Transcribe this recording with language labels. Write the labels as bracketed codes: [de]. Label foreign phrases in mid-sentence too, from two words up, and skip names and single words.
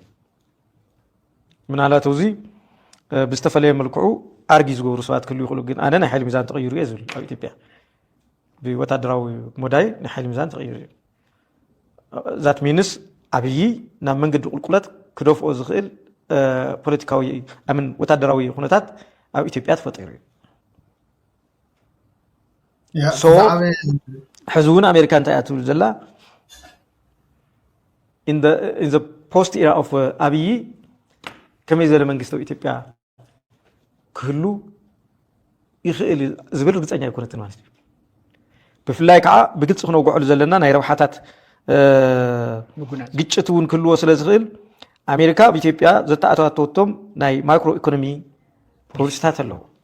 [ti] ምናልባት እዚ ብዝተፈለየ መልክዑ ኣርጊ ዝገብሩ ሰባት ክህልዩ ይኽእሉ ግን ኣነ ናይ ሓይሊ ሚዛን ተቐይሩ እየ ዝብል ኣብ ኢትዮጵያ ብወታደራዊ ሞዳይ ናይ ሓይሊ ሚዛን ተቐይሩ እዩ [en] that means [ti] ዓብዪ ናብ መንገዲ ቁልቁለት ክደፍኦ ዝኽእል ፖለቲካዊ ኣምን ወታደራዊ ኩነታት ኣብ ኢትዮጵያ ተፈጢሩ እዩ ሕዚ እውን ኣሜሪካ እንታይ እያ ትብል ዘላ [en] in the post era of [ti] ኣብይ ከመይ ዝበለ መንግስቲ ኣብ ኢትዮጵያ ክህሉ ይኽእል ዝብል ርግፀኛ ኣይኮነትን ማለት እዩ ብፍላይ ከዓ ብግልፂ ክነውግዐሉ ዘለና ናይ ረብሓታት ግጭት እውን ክህልዎ ስለ ዝኽእል ኣሜሪካ ብኢትዮጵያ ዘተኣታተወቶም ናይ [en] micro economy [ti] ፖሊሲታት ኣለዉ